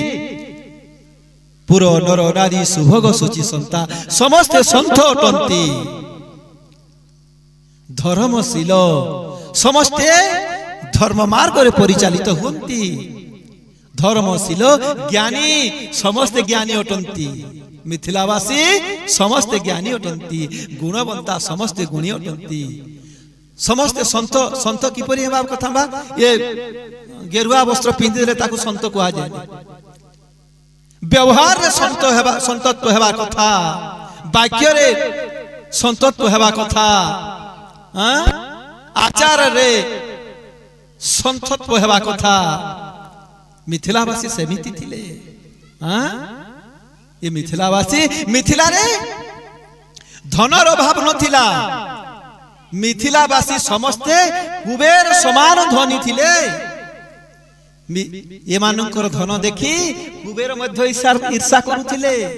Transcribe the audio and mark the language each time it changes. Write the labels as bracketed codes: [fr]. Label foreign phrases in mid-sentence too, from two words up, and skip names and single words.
[awa] पुरो नर नारी सुभग सुचि संता [or] ସମସ୍ତେ ସନ୍ତ ଅଟନ୍ତି ଧର୍ମଶୀଳ ସମସ୍ତେ ଧର୍ମ ମାର୍ଗ ରେ ପରିଚାଳିତ ହୋତି ଧର୍ମଶୀଳ ଜ୍ଞାନୀ ସମସ୍ତ ଜ୍ଞାନୀ ଅଟନ୍ତି ମିଥିଳାବାସୀ ସମସ୍ତ ଜ୍ଞାନୀ ଅଟନ୍ତି ଗୁଣବନ୍ତ ସମସ୍ତ ଗୁଣୀ ଅଟନ୍ତି ସମସ୍ତ ସନ୍ତ ସନ୍ତ କିପରି ହେବା କଥା ବା ଯେ ଗେରୁଆ ବସ୍ତ୍ର ପିନ୍ଧିଲେ ତାକୁ ସନ୍ତ କୁହା ଯାଏ ବ୍ୟବହାର ରେ ସନ୍ତ ହେବା ସନ୍ତତ୍ୱ ହେବା କଥା ବାକ୍ୟ ରେ ସନ୍ତତ୍ୱ ହେବା କଥା ଆଚାର ରେ ସନ୍ତତ୍ୱ ହେବା କଥା ମିଥିଳାବାସୀ ସେମିତି ଥିଲେ ଯେ ମିଥିଳାବାସୀ ମିଥିଳା ରେ ଧନର ଅଭାବ ନଥିଲା ମିଥିଳାବାସୀ ସମସ୍ତେ କୁବେର ସମାନ ଧନୀ ଥିଲେ ଯେ ମାନଙ୍କର ଧନ ଦେଖି କୁବେର ମଧ୍ୟ ଈର୍ଷା କରୁଥିଲେ